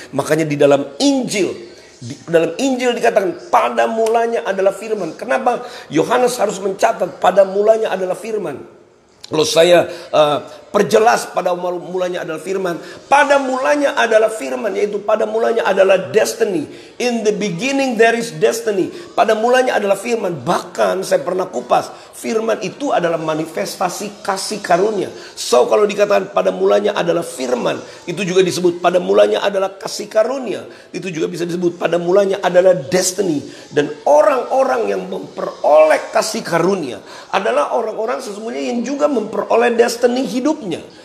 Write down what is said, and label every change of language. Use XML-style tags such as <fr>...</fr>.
<id>Makanya di dalam Injil dikatakan pada mulanya adalah firman. Kenapa Yohanes harus mencatat pada mulanya adalah firman? Kalau saya perjelas, pada mulanya adalah firman. Pada mulanya adalah firman, yaitu pada mulanya adalah destiny.</id> <en>In the beginning there is destiny.</en> <id>Pada mulanya adalah firman. Bahkan saya pernah kupas, firman itu adalah manifestasi kasih karunia. So kalau dikatakan pada mulanya adalah firman, itu juga disebut pada mulanya adalah kasih karunia. Itu juga bisa disebut pada mulanya adalah destiny. Dan orang-orang yang memperoleh kasih karunia adalah orang-orang sesungguhnya yang juga memperoleh destiny hidupnya.</id>